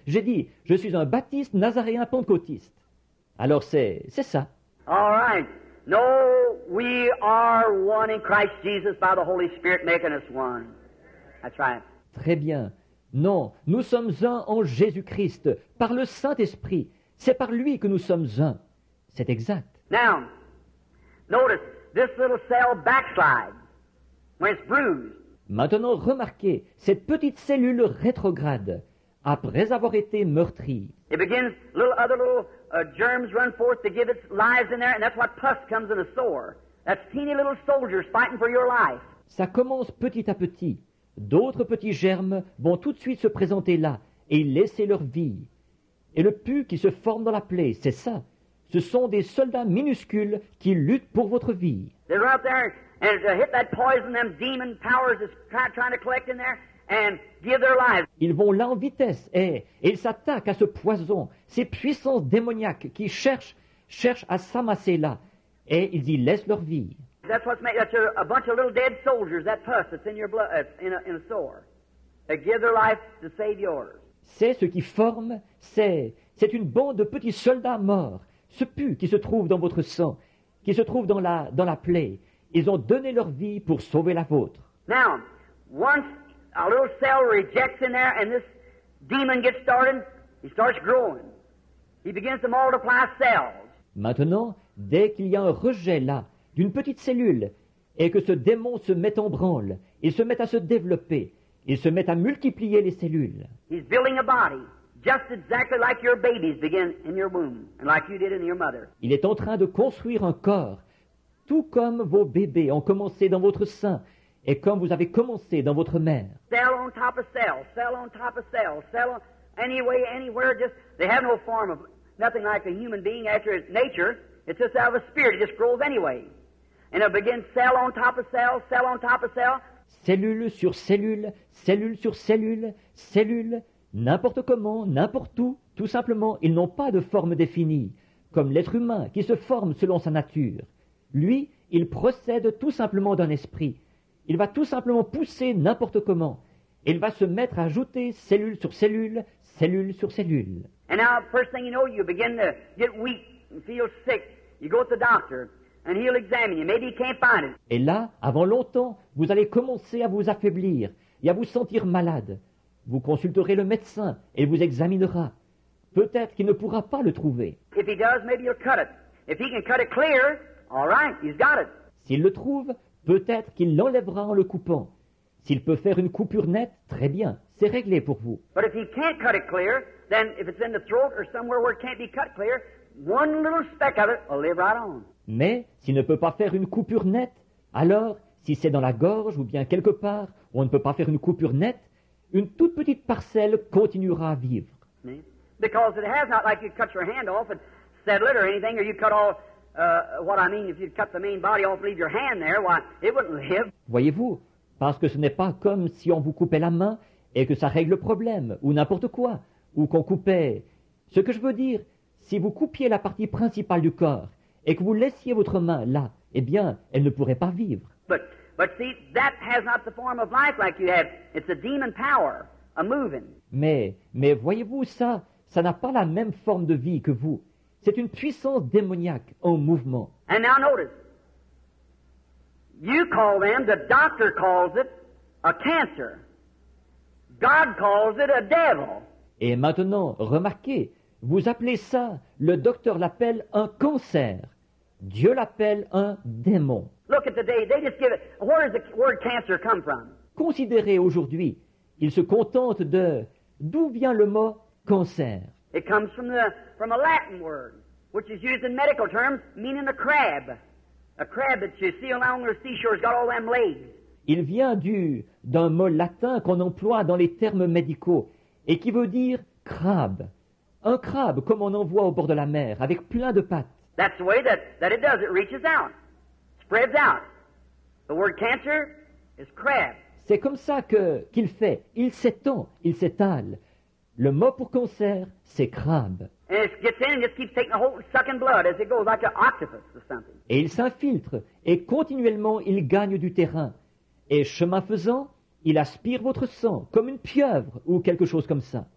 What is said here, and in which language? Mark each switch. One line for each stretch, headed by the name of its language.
French: J'ai dit, je suis un baptiste nazaréen pentecôtiste. Alors c'est ça.
English: All right. No, we are one in Christ Jesus by the Holy Spirit making us one. That's right.
French: Très bien. Non, nous sommes un en Jésus-Christ, par le Saint-Esprit. C'est par lui que nous sommes un. C'est exact.
English: Now, notice, this little cell backslides when it's bruised.
French: Maintenant, remarquez, cette petite cellule rétrograde, après avoir été meurtrie.
English: It begins, other little germs run forth to give its lives in there, and that's what pus comes in a sore. That's teeny little soldiers fighting for your life.
French: Ça commence petit à petit. D'autres petits germes vont tout de suite se présenter là et laisser leur vie. Et le pus qui se forme dans la plaie, c'est ça. Ce sont des soldats minuscules qui luttent pour votre vie.
English: They're out there, and to hit that poison, them demon powers is trying to collect in there and give their lives.
French: Ils vont là en vitesse et ils s'attaquent à ce poison, ces puissances démoniaques qui cherchent à s'amasser là. Et ils y laissent leur vie.
English: That's what's made. That's a bunch of little dead soldiers. That pus that's in your blood, in a sore. They give their life to save yours.
French: C'est ce qui forme, c'est une bande de petits soldats morts. Ce pus qui se trouve dans votre sang, qui se trouve dans la plaie. Ils ont donné leur vie pour sauver la vôtre.
English: Now, once a little cell rejects in there and this demon gets started, he starts growing. He begins to multiply cells.
French: Maintenant, dès qu'il y a un rejet là, d'une petite cellule, et que ce démon se met en branle, il se met à se développer, il se met à multiplier les cellules.
English: He's building a body, just exactly like your babies begin in your womb, and like you did in your mother.
French: Il est en train de construire un corps, tout comme vos bébés ont commencé dans votre sein, et comme vous avez commencé dans votre mère.
English: Cell on top of cell, cell on top of cell, cell on, anyway, anywhere, just, they have no form of, nothing like a human being after its nature. It's just out of a spirit, it just grows anyway. And it begins cell on top of cell, cell on top of cell.
French: Cellule sur cellule, cellule sur cellule, cellule, n'importe comment, n'importe où, tout simplement, ils n'ont pas de forme définie, comme l'être humain qui se forme selon sa nature. Lui, il procède tout simplement d'un esprit. Il va tout simplement pousser n'importe comment. Il va se mettre à ajouter cellule sur cellule, cellule sur cellule.
English: And now, first thing you know, you begin to get weak and feel sick. You go to the doctor, and he'll examine you. Maybe he can't find it.
French: Et là, avant longtemps, vous allez commencer à vous affaiblir et à vous sentir malade. Vous consulterez le médecin et il vous examinera. Peut-être qu'il ne pourra pas le trouver.
English: If he does, maybe he'll cut it. If he can cut it clear, all right, he's got it.
French: S'il le trouve, peut-être qu'il l'enlèvera en le coupant. S'il peut faire une coupure nette, très bien, c'est réglé pour vous.
English: But if he can't cut it clear, then if it's in the throat or somewhere where it can't be cut clear, one little speck of it will live right on.
French: Mais s'il ne peut pas faire une coupure nette, alors, si c'est dans la gorge ou bien quelque part où on ne peut pas faire une coupure nette, une toute petite parcelle continuera à vivre.
English: Because it has not like you cut your hand off and settle it or anything, or you cut all, what I mean, if you cut the main body off and leave your hand there, why, it wouldn't live.
French: Voyez-vous, parce que ce n'est pas comme si on vous coupait la main et que ça règle le problème, ou n'importe quoi, ou qu'on coupait. Ce que je veux dire, si vous coupiez la partie principale du corps et que vous laissiez votre main là, eh bien, elle ne pourrait pas vivre.
English: But see, that has not the form of life like you have. It's a demon power, a moving.
French: Mais voyez-vous ça n'a pas la même forme de vie que vous. C'est une puissance démoniaque en mouvement.
English: And now notice, you call them, the doctor calls it, a cancer. God calls it a devil.
French: Et maintenant, remarquez, Vous appelez ça, le docteur l'appelle un cancer. Dieu l'appelle un démon.
English: Look at the day. They just give it. Where does the word cancer come from?
French: Considérez aujourd'hui, il se contente de d'où vient le mot cancer.
English: It comes from a Latin word, which is used in medical terms, meaning a crab. A crab that you see along the seashore has got all them legs.
French: Il vient d'un mot latin qu'on emploie dans les termes médicaux et qui veut dire crabe. Un crabe comme on en voit au bord de la mer, avec plein de pattes.
English: That's the way that it does. It reaches out, spreads out. The word cancer is crab.
French: C'est comme ça qu'il fait. Il s'étend, il s'étale. Le mot pour cancer, c'est crabe.
English: And it gets in and just keeps taking a whole sucking blood as it goes, like an octopus or something.
French: Et il s'infiltre, et continuellement il gagne du terrain. Et chemin faisant, il aspire votre sang, comme une pieuvre ou quelque chose comme ça.